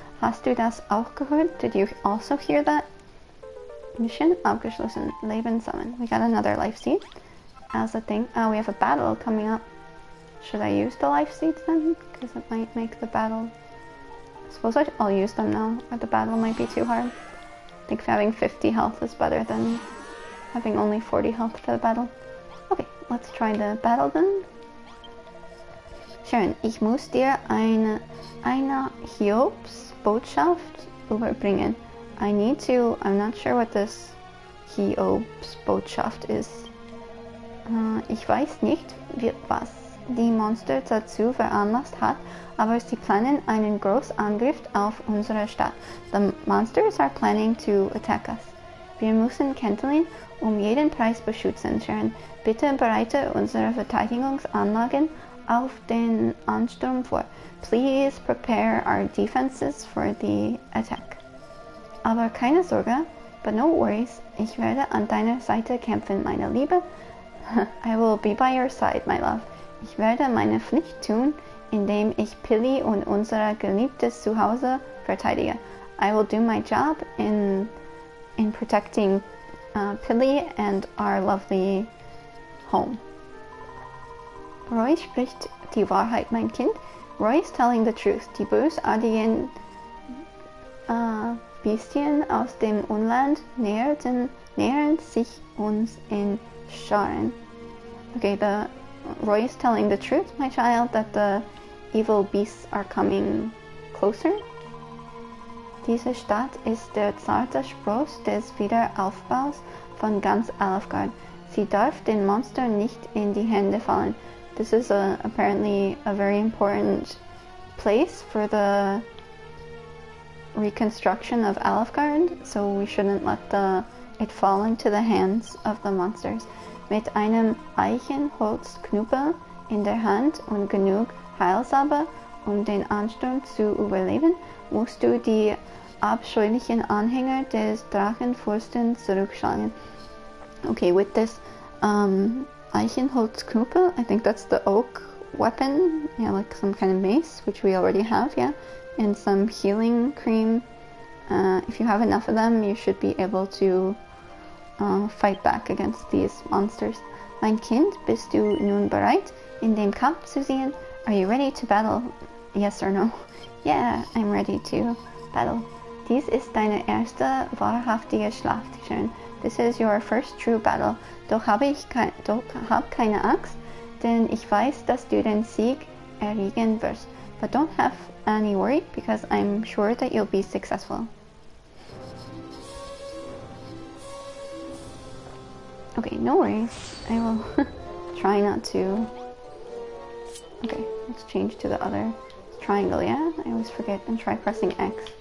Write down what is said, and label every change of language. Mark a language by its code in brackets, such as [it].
[de] Hast du das auch gehört? [en] Did you also hear that? [de] Mission abgeschlossen. Leben sammeln. [en] We got another life seed as a thing. Oh, we have a battle coming up. Should I use the life seeds then? Because it might make the battle... I suppose I'll use them now, or the battle might be too hard. I think having 50 health is better than having only 40 health for the battle. Okay, let's try the battle then. [de] Charon, ich muss dir eine Hiobsbotschaft überbringen. [en] I'm not sure what this Hiobsbotschaft is. [de] Ich weiß nicht, was die Monster dazu veranlasst hat, aber sie planen einen Großangriff auf unsere Stadt. [en] The monsters are planning to attack us. [de] Wir müssen Canceling jeden Preis beschützen, Charon. Bitte bereite unsere Verteidigungsanlagen auf den Ansturm vor. [en] Please prepare our defenses for the attack. [de] Aber keine Sorge, [en] but no worries, [de] ich werde an deiner Seite kämpfen, meine Liebe. [en] I will be by your side, my love. [de] Ich werde meine Pflicht tun, indem ich Pilly und unser geliebtes Zuhause verteidige. [en] I will do my job in protecting Pilly and our lovely home. [de] Roy spricht die Wahrheit, mein Kind. [en] Roy is telling the truth. [de] Die bösartigen Bestien aus dem Unland nähern sich uns in Scharen. [en] Okay, Roy is telling the truth, my child, that the evil beasts are coming closer. [de] Diese Stadt ist der zarte Spross des Wiederaufbaus von ganz Alfgard. Sie darf den Monstern nicht in die Hände fallen. [en] This is apparently a very important place for the reconstruction of Alfgard, so we shouldn't let it fall into the hands of the monsters. [de] Mit einem Eichenholzknüppel in der Hand und genug Heilsalbe, den Ansturm zu überleben, musst du die abscheulichen Anhänger des Drachenfürsten zurückschlagen. [en] Okay, with this Eichenholzknüppel, I think that's the oak weapon, yeah, like some kind of mace, which we already have, yeah, and some healing cream. If you have enough of them, you should be able to fight back against these monsters. [de] Mein Kind, bist du nun bereit, in den Kampf zu ziehen? [en] Are you ready to battle? Yes or no? Yeah, I'm ready to battle. [de] Dies ist deine erste wahrhaftige Schlacht, Sharon. [en] This is your first true battle. [de] Doch hab keine Angst, denn ich weiß, dass du den Sieg erringen wirst. [en] But don't have any worry, because I'm sure that you'll be successful. Okay, no worries. I will try not to... Okay, let's change to the other triangle, yeah? I always forget and try pressing X.